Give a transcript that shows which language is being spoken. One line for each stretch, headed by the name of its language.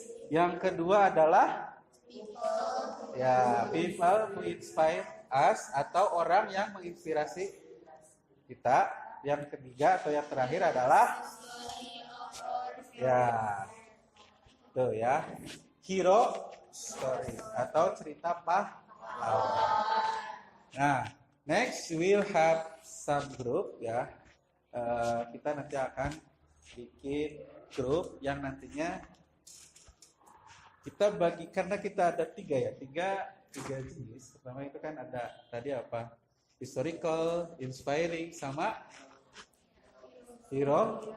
Indonesian: Yang kedua adalah ya
English: people who inspire us,
Indonesian: atau orang yang menginspirasi kita. Yang ketiga atau yang terakhir adalah ya tuh ya, hero story atau cerita pahlawan.
English: Nah, next we'll have some group ya.
Indonesian: Kita nanti akan bikin grup yang nantinya kita bagi, karena kita ada 3 ya, tiga jenis. Pertama itu kan ada tadi apa?
English: Historical, inspiring, sama hero.